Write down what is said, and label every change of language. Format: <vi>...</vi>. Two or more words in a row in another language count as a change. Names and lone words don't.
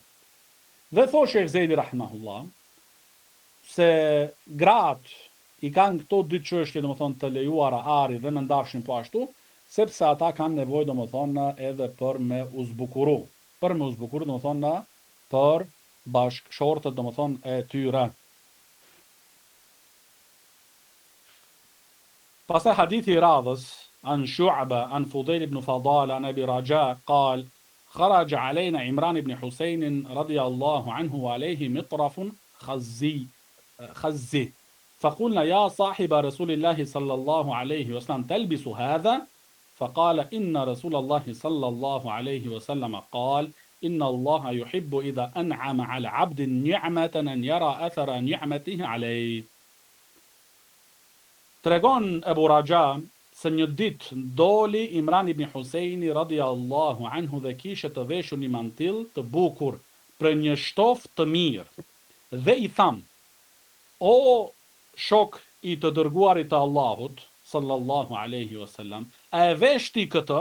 <sq>Dhe thosh Sheikh Zejdi rahimahullah se gratë I kanë këto dy çështje domethënë të lejuara ari dhe mëndafshin po ashtu, sepse ata kanë nevojë domethënë edhe për me u zbukuru. Për me u zbukuru domethënë për bashkëshortët domethënë e tyre. Pastaj hadithi I radhës</sq> <ar>عن شعبة عن فضيل بن فضالة عن أبي رجاء قال خرج علينا عمران بن حسين رضي الله عنه وعليه مطرف خزي فقلنا يا صاحب رسول الله صلى الله عليه وسلم تلبس هذا فقال إن رسول الله صلى الله عليه وسلم قال إن الله يحب إذا أنعم على عبد نعمة أن يرى أثر نعمته عليه.</ar> <sq>Tregon Ebu Raja se një ditë doli Imran ibn Husejni</sq> <ar>رضي الله عنه</ar> <sq>dhe kishe të veshur një mantill të bukur për një shtofë të mirë. Dhe I tham, o shok I të dërguarit të Allahut,</sq> <ar>صلى الله عليه وسلم,</ar> <sq>a e veshti këtë?</sq>